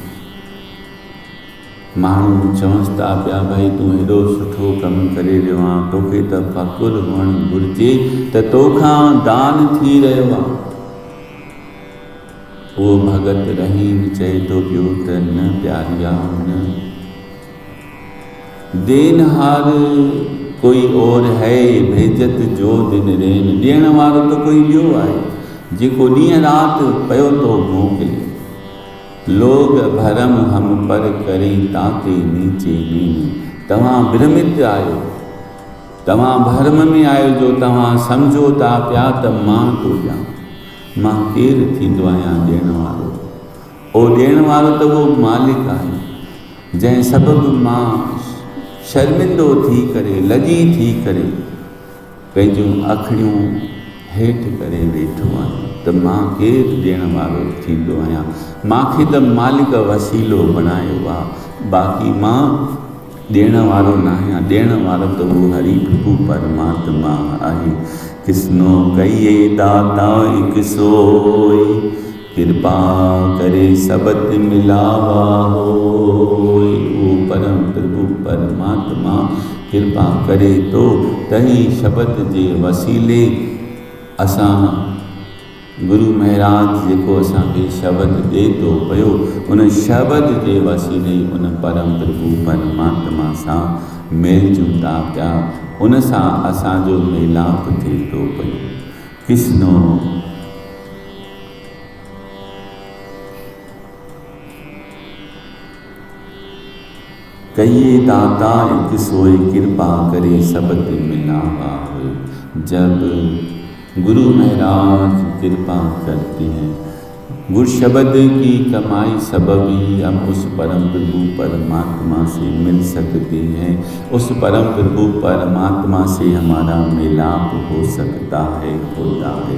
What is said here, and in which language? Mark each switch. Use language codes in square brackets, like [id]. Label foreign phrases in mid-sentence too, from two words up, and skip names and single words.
[sd] माण्हू चवनि था पिया भाई तूं हेॾो सुठो कमु करे रहियो आहे, तोखे त फ़ख़ुरु हुअणु घुरिजे त तोखां दान थी रहियो आहे। उहो भगत रहीम चए थो पियो त न प्यारिया न, [hi] देनहार कोई और है, भेजत जो दिन रैन, [sd] ॾियण वारो त कोई ॿियो आहे, जेको ॾींहुं राति पियो थो मोकिले। [hi] लोग भरम हम पर करे ताते नीचे नीन। [sd] तव्हां भ्रमित आहियो, तव्हां भरम में आहियो, जो तव्हां सम्झो था पिया त मां थो ॾियां। मां केरु थींदो आहियां ॾियण वारो? उहो ॾियण वारो त उहो मालिक आहे, जंहिं सबबु मां शर्मिंदो थी करे, लजी थी करे पंहिंजूं अखियूं हेठि करे वेठो आहियां त मां केरु ॾियण वारो थींदो आहियां। मूंखे त मालिक वसीलो बणायो आहे, बाक़ी मां ॾियण वारो न आहियां। ॾियण वारो त उहो हरि प्रभु परमात्मा आहे। [pa] ਕਿਸਨੋ ਕਹੀਐ ਦਾਤਾ ਹਿਕੁ ਸੋਈ, ਕਿਰਪਾ ਕਰੇ ਸਬਦ ਮਿਲਾਵਾ ਹੋਈ। [sd] उहो परम प्रभु परमात्मा कृपा करे तो तही शब्द जे वसीले असां गुरु महाराज जेको असांखे शब्द ॾे थो पियो, उन शब्द जे वसीले उन परम प्रभु परमात्मा सां मेलजूं था पिया, उन सां असांजो मेलाप थिए थो पियो। [pa] ਕਿਸਨੋ ਕਹੀਐ ਦਾਤਾ ਏਕ ਸੋਏ, ਕਿਰਪਾ ਕਰੇ ਸਬਦ ਮਿਲਾਵਾ ਹੋਏ। [hi] जब गुरु महाराज कृपा करते हैं, गुरु शब्द की कमाई सबब ही हम उस परम प्रभु परमात्मा से मिल सकते हैं, उस परम प्रभु परमात्मा से हमारा मिलाप हो सकता है, होता है।